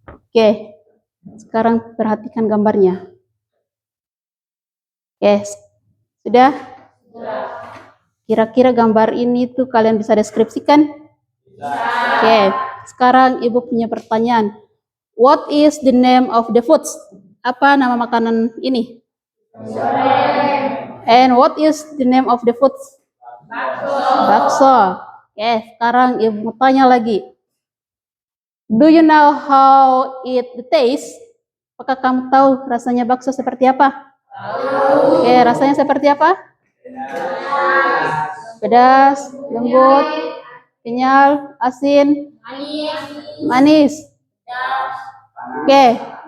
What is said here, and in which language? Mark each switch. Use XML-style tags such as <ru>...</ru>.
<id>Oke, sekarang perhatikan gambarnya. Oke, sudah? Kira-kira gambar ini tuh kalian bisa deskripsikan? Oke, sekarang Ibu punya pertanyaan.</id> <en>What is the name of the foods?</en> <id>Apa nama makanan ini?</id> <en>And what is the name of the foods?</en> <id>Bakso. Oke, sekarang Ibu mau tanya lagi.</id> <en>Do you know how it tastes?</en> <id>Apakah kamu tahu rasanya bakso seperti apa? Tahu. Oke, rasanya seperti apa? Pedas, lembut, kenyal, asin, manis. Oke.</id>